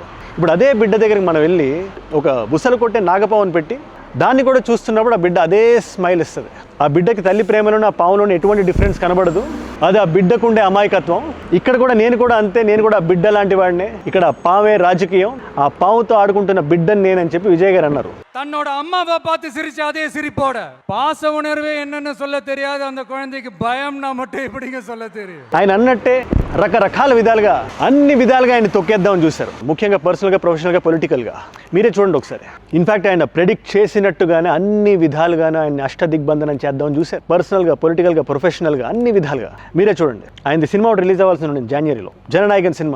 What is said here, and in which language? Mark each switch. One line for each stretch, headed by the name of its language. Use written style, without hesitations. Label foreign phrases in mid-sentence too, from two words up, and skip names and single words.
Telugu: ఇప్పుడు అదే బిడ్డ దగ్గరికి మనం వెళ్ళి ఒక బుసలు కొట్టే నాగపావుని పెట్టి దాన్ని కూడా చూస్తున్నప్పుడు ఆ బిడ్డ అదే స్మైల్ ఇస్తుంది. ఆ బిడ్డకి తల్లి ప్రేమలోనే ఆ పావులోనే ఎటువంటి డిఫరెన్స్ కనబడదు. అది ఆ బిడ్డకుండే అమాయకత్వం. ఇక్కడ కూడా నేను కూడా అంతే, నేను కూడా ఆ బిడ్డ లాంటి వాడినే. ఇక్కడ పావే రాజకీయం, ఆ పావుతో ఆడుకుంటున్న బిడ్డని నేనని చెప్పి విజయ్ గారు అన్నారు.
Tamil: தன்னோட அம்மாவை பார்த்து சிரிச்சு அதே சிரிப்போட பாச உணர்வே என்னன்னு சொல்ல தெரியாது அந்த குழந்தைக்கு பயம்னா மட்டும் எப்படிங்க சொல்ல தெரியும்.
Telugu: ఆయన అన్నట్టే రకరకాల విధాలుగా అన్ని విధాలుగా ఆయన తొక్కేద్దామని చూశారు. ముఖ్యంగా పర్సనల్గా, ప్రొఫెషనల్గా, పొలిటికల్గా. మీరే చూడండి ఒకసారి. ఇన్ఫాక్ట్ ఆయన ప్రెడిక్ట్ చేసినట్టుగానే అన్ని విధాలుగానే ఆయన అష్టదిగ్బంధనం చేద్దామని చూశారు. పర్సనల్గా, పొలిటికల్గా, ప్రొఫెషనల్గా అన్ని విధాలుగా. మీరే చూడండి. ఆయన సినిమా ఒకటి రిలీజ్ అవ్వాల్సి ఉంది జనవరిలో, జననాయకన్ సినిమా.